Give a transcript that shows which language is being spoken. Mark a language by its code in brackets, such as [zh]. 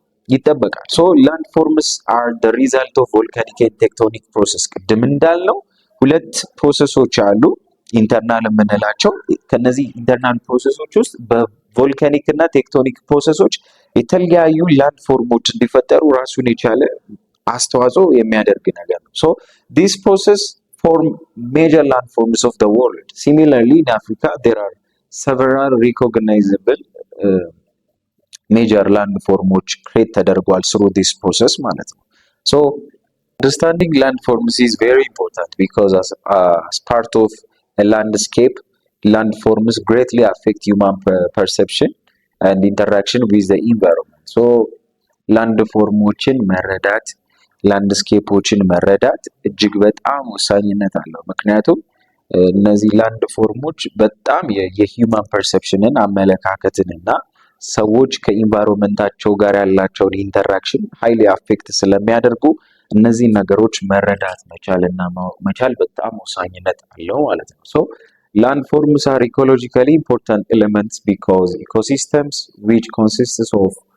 [am] ይጠበቃል። [en] so landforms are the result of volcanic and tectonic process። [am] ቅድም እንዳልነው ሁለት ፕሮሰሶች አሉ ኢንተርናል የምንላቸው። ከነዚህ ኢንተርናል ፕሮሰሶች ውስጥ በቮልካኒክ እና ቴክቶኒክ ፕሮሰሶች የተለያዩ ላንድፎርሞች እንዲፈጠሩ ራሱን የቻለ አስተዋጽኦ የሚያደርግ ነገር ነው። [en] so this process form major landforms of the world. Similarly in Africa there are several recognizable major landforms create ተደርጓል through this process [am] ማለት ነው። [en] so understanding landforms is very important because as part of a landscape, landforms greatly affect human perception and interaction with the environment. [am] so landformoችን መረዳት ላንድስኬፖችን መረዳት እጅግ በጣም ወሳኝነት አለው። ምክንያቱም እነዚህ ላንድ ፎርሞች በጣም የሂውማን ፐርሰፕሽንን አመለካከትንና ሰዎች ከኢንቫይሮንመንታቸው ጋር ያላቸውን ኢንተራክሽን ሃይሊ አፌክት ስለሚያደርጉ እነዚህ ነገሮች መረዳት መቻልና ማወቅ መቻል በጣም ወሳኝነት አለው ማለት ነው። ሶ [en] landforms are ecologically important elements because ecosystems which consists of